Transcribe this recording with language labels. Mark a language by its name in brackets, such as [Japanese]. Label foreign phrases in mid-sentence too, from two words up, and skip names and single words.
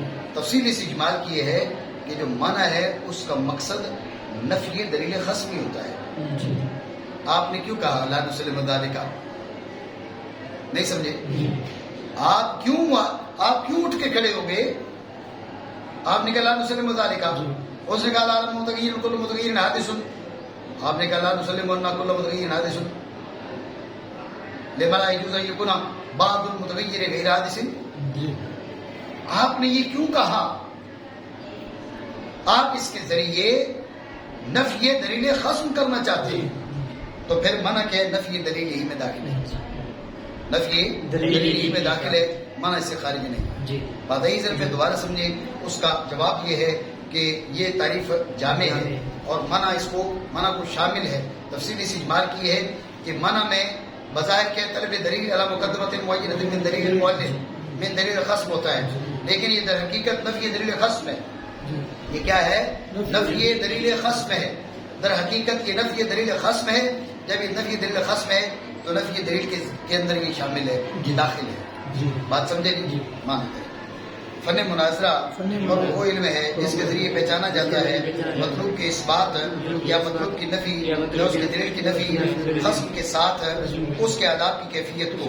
[Urdu] تفصیل اس اجمال کی یہ ہے کہ جو منع ہے اس کا مقصد نفی دلیل خصمی ہوتا ہے. آپ نے کیوں کہا [Arabic] لا نسلم ذالک؟ [Urdu] نہیں سمجھے؟ آپ کیوں اٹھ کے کھڑے ہو گئے؟ آپ نے کہا [Arabic] لا نسلم ذالک، [Urdu] اس نے کہا [Arabic] لا متغیر کل متغیر حادث. [Urdu] آپ نے کہا [Arabic] لا نسلم ان کل متغیر حادث لما لا يجوز ان يكون بعض المتغیر غیر حادث. [Urdu] آپ نے یہ کیوں کہا؟ آپ اس کے ذریعے نفی دلیل خصم کرنا چاہتے ہیں. تو پھر منع کیا ہے؟ نفی دلیل یہی میں داخل ہے. نفی دلیل یہی میں داخل ہے، منع اس سے خارج نہیں. بات ہے ذرا پھر دوبارہ سمجھے. اس کا جواب یہ ہے کہ یہ تعریف جامع ہے اور منع کو شامل ہے. تفصیل اس اجمال کی ہے کہ منع میں بظاہر کے [Arabic] طلب دلیل علی مقدمۃ معینۃ من دلیل المؤلف من دلیل خصم [Urdu] ہوتا ہے، لیکن یہ در حقیقت نفی دلیل خصم ہے. یہ کیا ہے؟ نفی دلیل خصم ہے. در حقیقت یہ نفی دلیل خصم ہے. جب یہ نفی دلیل خصم ہے تو نفی دلیل کے اندر یہ شامل ہے، یہ داخل ہے. بات سمجھے؟ مانتے ہیں فن مناظرہ اور وہ علم ہے جس کے ذریعے پہچانا جاتا ہے مطلوب کے اثبات یا مطلوب کی نفی یا اس کے دلیل کی نفی خصم کے ساتھ اس کے آداب کی کیفیت کو.